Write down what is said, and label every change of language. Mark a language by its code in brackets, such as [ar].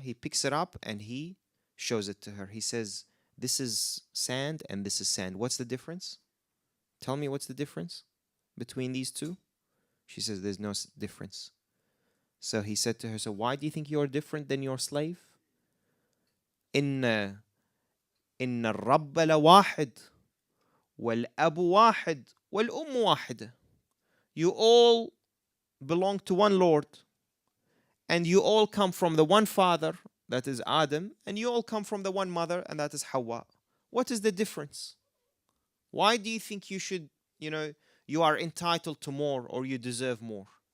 [en] He picks it up and he shows it to her. He says, this is sand and this is sand. What's the difference? Tell me, what's the difference between these two? She says, there's no difference. So he said to her, so why do you think you're different than your slave? [ar] إن الرب لواحد والأب واحد والأم واحدة. [en] You all belong to one Lord, and you all come from the one father, that is Adam, and you all come from the one mother, and that is Hawa. What is the difference? Why do you think you should, you are entitled to more or you deserve more?